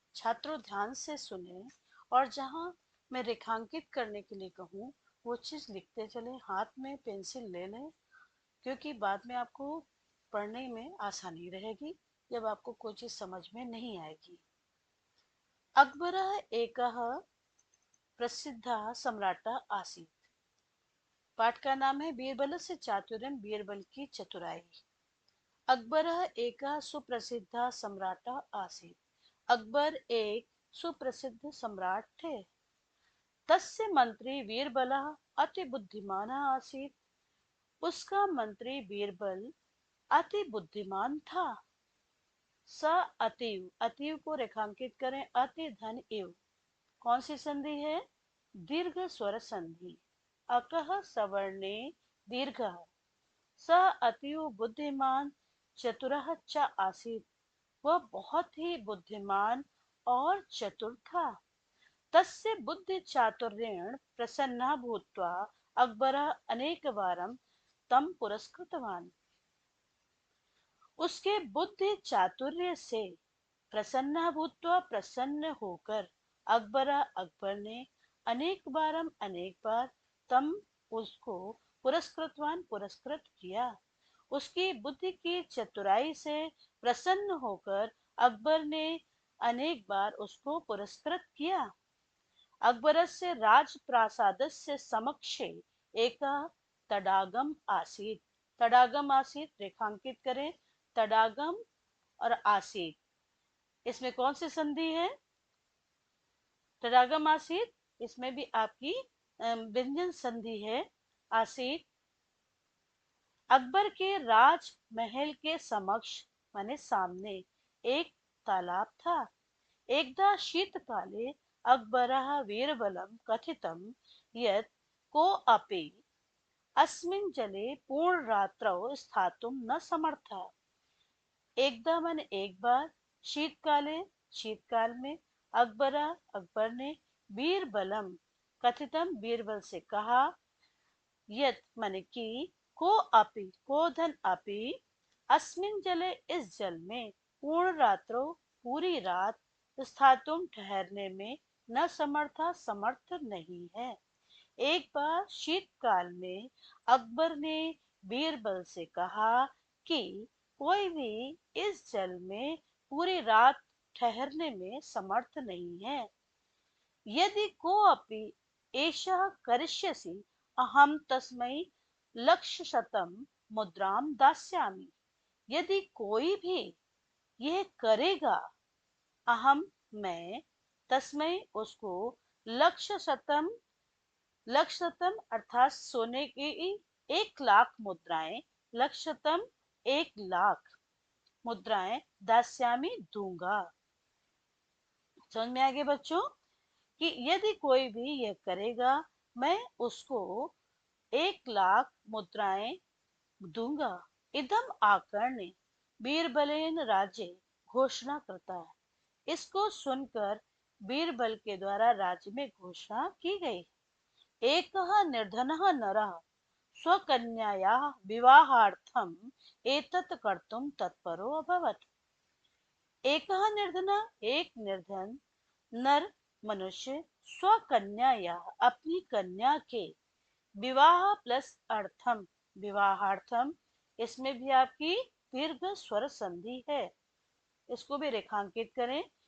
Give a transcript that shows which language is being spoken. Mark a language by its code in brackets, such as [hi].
[hi] छात्रों ध्यान से सुने और जहाँ मैं रेखांकित करने के लिए कहूँ वो चीज लिखते चले, हाथ में पेंसिल ले लें, क्योंकि बाद में आपको पढ़ने में आसानी रहेगी जब आपको कोई चीज समझ में नहीं आएगी। [sa] अकबरः एकः प्रसिद्धः सम्राट आसीत्। [hi] पाठ का नाम है बीरबलस्य चातुर्यम, बीरबल की चतुराई। [sa] अकबरः एकः सुप्रसिद्ध सम्राट आसीत्। [hi] अकबर एक सुप्रसिद्ध सम्राट थे। [sa] तस्य मंत्री बीरबलः अति बुद्धिमान आसीत्। [hi] उसका मंत्री बीरबल अति बुद्धिमान था। [sa] स अतीव, [hi] अतीव को रेखांकित करें, अति धन इव। कौन सी संधि है? दीर्घ स्वर संधि। [sa] अकः सवर्णे दीर्घ। स अतीव बुद्धिमान चतुरः च आसीत्। [hi] वह बहुत ही बुद्धिमान और चतुर था। [sa] तस्य बुद्धि चातुर्येण प्रसन्नः भूत्वा अकबरः अनेकवारं तं पुरस्कृतवान्। [hi] उसके बुद्धि चातुर्य से प्रसन्न भूत्वा, प्रसन्न होकर अकबर ने अनेक बार तम उसको पुरस्कृतवान, पुरस्कृत किया। उसकी बुद्धि की चतुराई से प्रसन्न होकर अकबर ने अनेक बार उसको पुरस्कृत किया। [sa] अकबरस्य राजप्रासादस्य समक्षे एक तडागम आसीत्। [hi] तडागम आसीत् रेखांकित करें, तडागम और आसीत्, इसमें कौन सी संधि है? तडागम आसीत्, इसमें भी आपकी व्यंजन संधि है, आसीत्। अकबर के राजमहल के समक्ष माने सामने एक तालाब था। [sa] एकदा शीतकाले अकबरः वीरबलं कथितं यत् कोऽपि अस्मिन् जले पूर्णरात्रौ स्थातुं न समर्थः। [hi] एकदा माने एक बार, शीतकाले शीतकाल में, अकबर ने बीरबलम कथितम बीरबल से कहा, यत माने कि, को अपि को धन अपि अस्मिन जले इस जल में पूर्ण रात्रो पूरी रात स्थातुम ठहरने में न समर्था समर्थ नहीं है। एक बार शीतकाल में अकबर ने बीरबल से कहा कि कोई भी इस जल में पूरी रात ठहरने में समर्थ नहीं है। [sa] यदि कोऽपि एषः करिष्यसि अहं तस्मै लक्षशतं मुद्रां दास्यामि। [hi] यदि कोई भी यह करेगा, अहम मैं, तस्मै उसको लक्षशतम, लक्षशतम अर्थात सोने की 1,00,000 मुद्राएं, लक्षशतम 1,00,000 मुद्राएं दास्यामी दूंगा। समझ में आ गए बच्चों कि यदि कोई भी यह करेगा मैं उसको 1,00,000 मुद्राएं दूंगा। [sa] इदम आकर्ण्य बीरबलेन राज्य घोषणा [hi] करता है। इसको सुनकर बीरबल के द्वारा राज्य में घोषणा की गई। [sa] एकः निर्धनः नरः स्वकन्यायाः विवाहार्थम एतत् कर्तुं तत्परो अभवत्। [hi] एकः निर्धनः, एक निर्धन नर मनुष्य स्वकन्या या अपनी कन्या के विवाह प्लस अर्थम, विवाहार्थम, इसमें भी आपकी दीर्घ स्वर संधि है, इसको भी रेखांकित करें।